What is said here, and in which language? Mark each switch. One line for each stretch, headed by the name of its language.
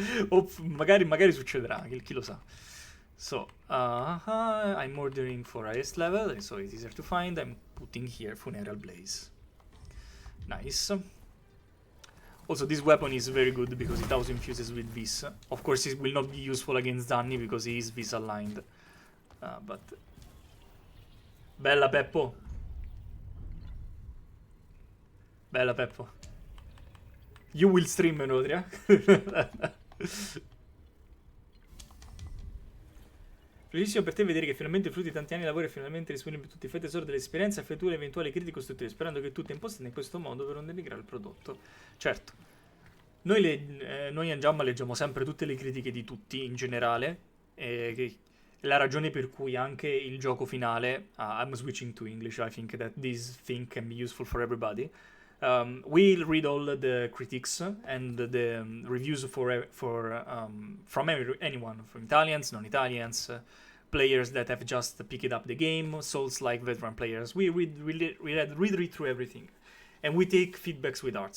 Italian: O magari succederà, chi lo sa.
English: So, I'm ordering for highest level, so it's easier to find. I'm putting here Funeral Blaze. Nice. Also, this weapon is very good because it auto infuses with Vis. Of course, it will not be useful against Danny because he is Vis aligned.
Italian: But bella Peppo. Bella Peppo.
English: You will stream Enotria.
Italian: Felicissimo per te vedere che finalmente frutti di tanti anni di lavoro e finalmente disponibili tutti i fai tesoro dell'esperienza e effettua eventuali critiche costruttive, sperando che tu te imposti in questo modo per non denigrare il prodotto. Certo, noi in Jamma leggiamo sempre tutte le critiche di tutti in generale, la ragione per cui anche il gioco finale,
English: I'm switching to English, I think that this thing can be useful for everybody. We'll read all the critics and the reviews from anyone, from Italians, non-Italians, players that have just picked up the game, Souls-like veteran players. We read through everything, and we take feedbacks with art.